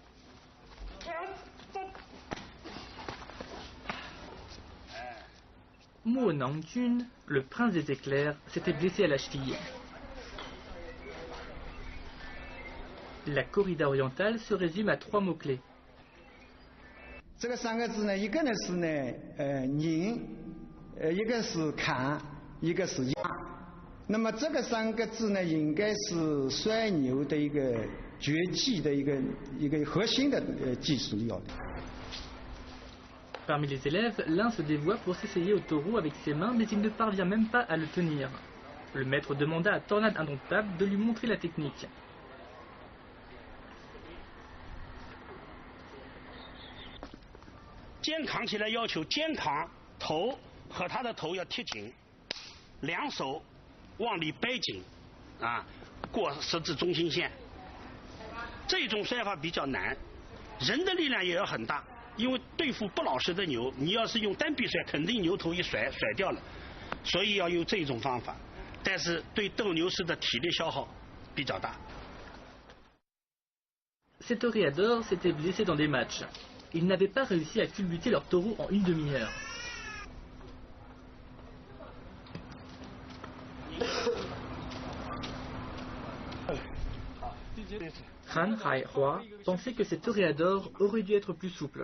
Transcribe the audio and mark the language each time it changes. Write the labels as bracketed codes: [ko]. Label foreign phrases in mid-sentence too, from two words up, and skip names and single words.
[fr] Mo Nangjun, le prince des éclairs, s'était blessé à la cheville. La corrida orientale se résume à 3 mots-clés. [zh] 这个3个字呢，一个呢是拧，一个是砍，一个是压。那么这个3个字呢，应该是摔牛的一个绝技的一个核心的技术要领。 [fr] Parmi les élèves, l'un se dévoie pour s'essayer au taureau avec ses mains, mais il ne parvient même pas à le tenir. Le maître demanda à Tornade Indomptable de lui montrer la technique. [zh] 肩扛起来要求肩扛头和他的头要贴紧，2手往里掰紧，过十字中心线。这种摔法比较难，人的力量也要很大。因为对付不老实的牛，你要是用单臂甩，肯定牛头一甩掉了，所以要用这种方法。但是对斗牛士的体力消耗比较大。 [fr] Ces toréadors s'étaient blessés dans des matchs. Ils n'avaient pas réussi à culbuter leur taureau en une demi-heure. Han Hai-Hua pensait que ces toréadors auraient dû être plus souples.